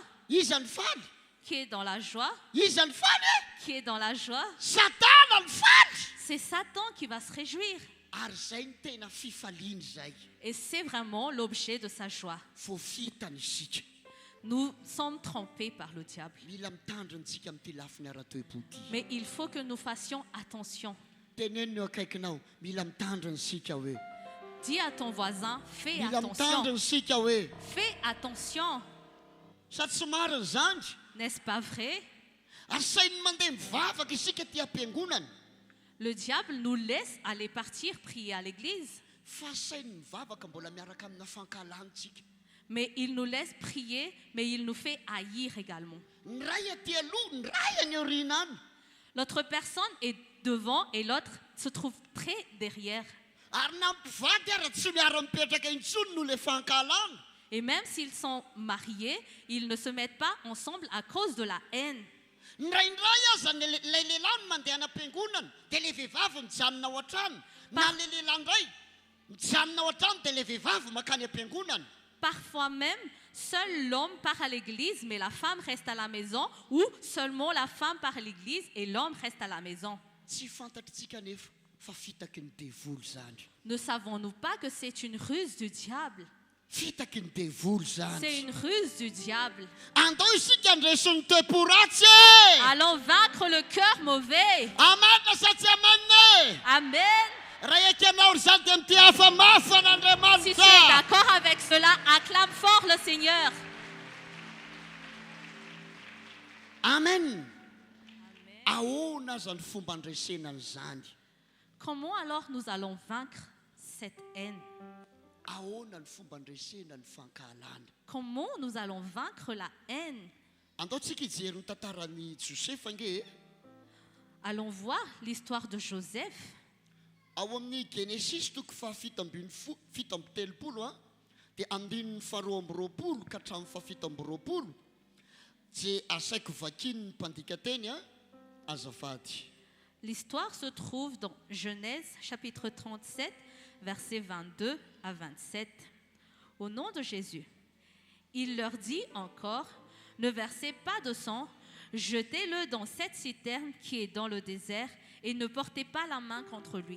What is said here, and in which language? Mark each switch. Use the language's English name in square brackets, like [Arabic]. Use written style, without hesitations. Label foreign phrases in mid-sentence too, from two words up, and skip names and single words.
[Malagasy] Iza ny faly? [French] qui est dans la joie, [Malagasy] Iza ny faly e? [French] qui est dans la joie. [Malagasy] Satana ny faly! [French] C'est Satan qui va se réjouir. [Malagasy] Ary zay ny tena fifaliany zay. [French] Et c'est vraiment l'objet de sa joie. [Malagasy] Voafitany isika. [French] Nous sommes trompés par le diable. [Malagasy] Mila mitandrinatsika amin'ity lafiny ara-toepo ity. [French] Mais il faut que nous fassions attention. [Malagasy] Teneno eo akaikinao, mila mitandrina isika hoe. [French] Dis à ton voisin, fais [Malagasy] Mila mitandrina [French] attention. [Malagasy] isika hoe. [French] Fais attention. [Malagasy] Sady tsy mariny zany. [French] N'est-ce pas vrai? [Malagasy] Asainy mandeha mivavaka isika ty am-piangonana. [French] Le diable nous laisse aller partir prier à l'église. [Malagasy] Fa asainy mivavaka mbola miaraka amina fankalantsika. [French] Mais il nous laisse prier, mais il nous fait haïr également. [Malagasy] Ny ray aty aloha, ny ray any aoriana any. [French] L'autre personne est devant et l'autre se trouve très derrière. [Malagasy] Ary na mpivady ary tsy miara-mipetraka intsony no le fankalana. [French] Et même s'ils sont mariés, ils ne se mettent pas ensemble à cause de la haine. [Malagasy] Ndraindray aza lay lehilahy no mandeha any am-piangonana dia le vehivavy mijanona ao an-trano. Na le lehilahy indray mijanona ao an-trano dia le vehivavy makany am-piangonana. [French] Parfois même, seul l'homme part à l'église, mais la femme reste à la maison, ou seulement la femme part à l'église et l'homme reste à la maison. [Malagasy] Tsy fantatritsika nefa fa fitaky ny devoly zany. [French] Ne savons-nous pas que c'est une ruse du diable? [Malagasy] Fitaky ny devoly [French] C'est [Malagasy] zany. [French] une ruse du diable. [Malagasy] Andao isika andresy ny toepo ratsy. [French] Allons vaincre le cœur mauvais. [Malagasy] Amana sa tsy amanne. Amen. Raha ekanao ry zany dia mity hafa mafy [French] Si tu es [Malagasy] fan'Andriamanitra. [French] d'accord avec cela, acclame fort le Seigneur. Amen. [Malagasy] Ahoana aza ny fomba andresenany zany? [French] Comment alors nous allons vaincre cette haine? [Malagasy] Ahoana ny fomba andresena ny fankahalana? [French] Comment nous allons vaincre la haine? [Malagasy] Andaontsika hijery ny tantaran'i Josefa nge. [French] Allons voir l'histoire de Joseph. [Malagasy] Ao amin'ny Genesis toko fahafito ambin'ny fito amby telopolo dia andininy faharoa amby roapolo ka hatramin'ny fahafito amby roapolo. Dia asaiko vakiny ny mpandika teny azafady. [French] L'histoire se trouve dans Genèse chapitre 37, versets 22 à 27. Au nom de Jésus, il leur dit encore, ne versez pas de sang, jetez-le dans cette citerne qui est dans le désert et ne portez pas la main contre lui.